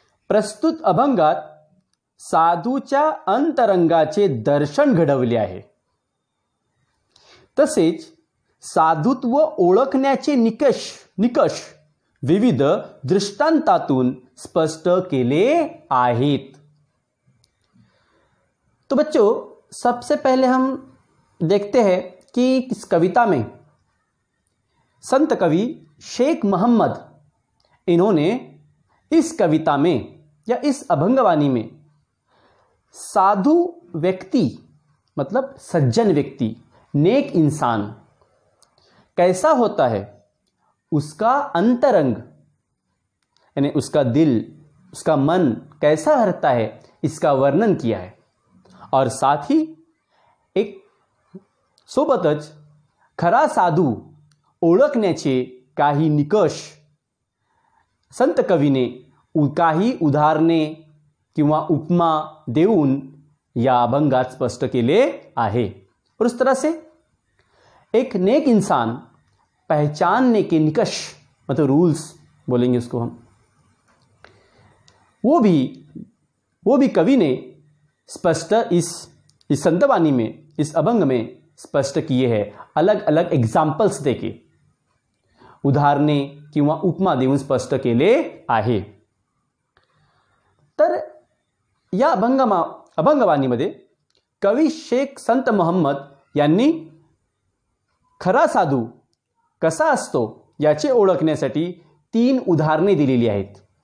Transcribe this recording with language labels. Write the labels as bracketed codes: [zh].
[mr] प्रस्तुत अभंगात साधूच्या अंतरंगाचे दर्शन घडवले आहे, तसेच साधुत्व ओळखण्याचे निकष विविध दृष्टांतातून स्पष्ट केले आहेत। [hi] तो बच्चों, सबसे पहले हम देखते हैं कि इस कविता में संत कवि शेख मोहम्मद, इन्होंने इस कविता में या इस अभंगवाणी में साधु व्यक्ति मतलब सज्जन व्यक्ति, नेक इंसान कैसा होता है, उसका अंतरंग यानी उसका दिल, उसका मन कैसा रहता है, इसका वर्णन किया है। और साथ ही एक [mr] सोबतच खरा साधू ओळखण्याचे काही निकष संत कवीने काही उदाहरणे किंवा उपमा देऊन या अभंगात स्पष्ट केले आहे। [hi] और उस तरह से एक नेक इंसान पहचानने के निकष मतलब रूल्स बोलेंगे उसको हम, वो भी कवि ने स्पष्ट इस संतवाणी में, इस अभंग में स्पष्ट किए हैं। अलग अलग एग्जाम्पल्स देके, [mr] उदाहरणे किंवा उपमा देऊन स्पष्ट केले आहे। तर या अभंगवाणीमध्ये कवी शेख संत मोहम्मद यांनी खरा साधू कसा असतो याचे ओळखण्यासाठी 3 उदाहरणे दिलेली आहेत।